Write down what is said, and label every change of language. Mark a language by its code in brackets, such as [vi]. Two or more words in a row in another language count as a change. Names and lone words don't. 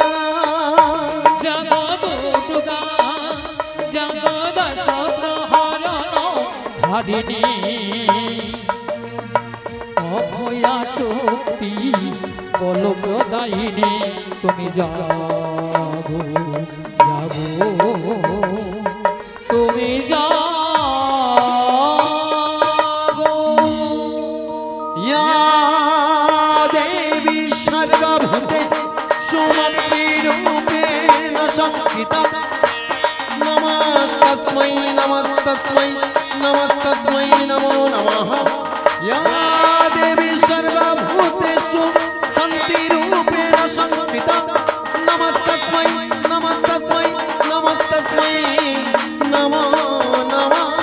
[bn] জাগো দুর্গা জাগো দশপ্রহরণ ধারিণী অভয়া শক্তি বলপ্রদায়িনী তুমি জাগো জাগো তুমি জাগো [sa] या देवी सर्वभूते सुमतिरूपेण संस्थिता नमस्तस्मै नमस्तस्मै नमस्तस्मै नमो नमः या देवी सर्वभूतेषु शान्तिरूपेण संस्थिता नमस्तस्मै नमस्तस्मै नमस्तस्मै नमो नमः